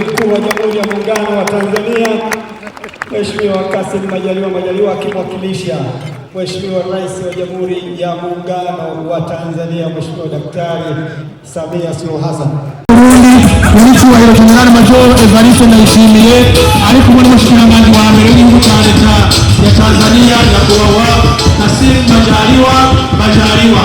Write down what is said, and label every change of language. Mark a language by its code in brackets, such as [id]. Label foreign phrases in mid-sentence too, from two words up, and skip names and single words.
[sw] Mkuu wa Jamhuri ya Muungano wa Tanzania, Mheshimiwa Kassim Majaliwa akimwakilisha Mheshimiwa Rais wa Jamhuri ya Muungano wa Tanzania, Mheshimiwa Daktari Samia Suluhu Hassan. Mheshimiwa Jenerali Major [rn] Evariste Ndayishimiye ariko muri mushikiranganji wa mbere w'igihugu cya leta ya Tanzania nyakubahwa Kassim Majaliwa.